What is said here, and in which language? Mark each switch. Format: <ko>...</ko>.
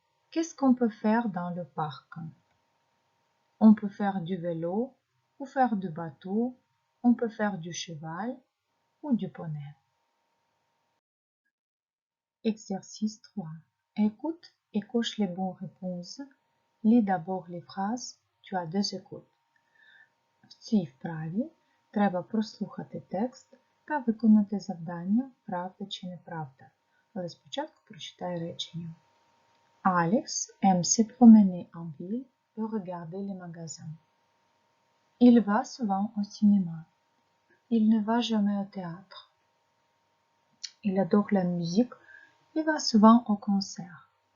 <fr>Qu'est-ce qu'on peut faire dans le parc? On peut faire du vélo ou faire du bateau, on peut faire du cheval ou du poney. Exercice 3. Écoute et coche les bonnes réponses. Lis d'abord les phrases. Tu as 2 écoutes.</fr> <uk>В цій вправі треба прослухати текст та виконати завдання правда чи неправда. Але спочатку прочитай речення.</uk> <fr>Alex aime se promener en ville et regarder les magasins. Il va souvent au cinéma. Il ne va jamais au théâtre. Il adore la musique. Il va souvent au concert.</fr>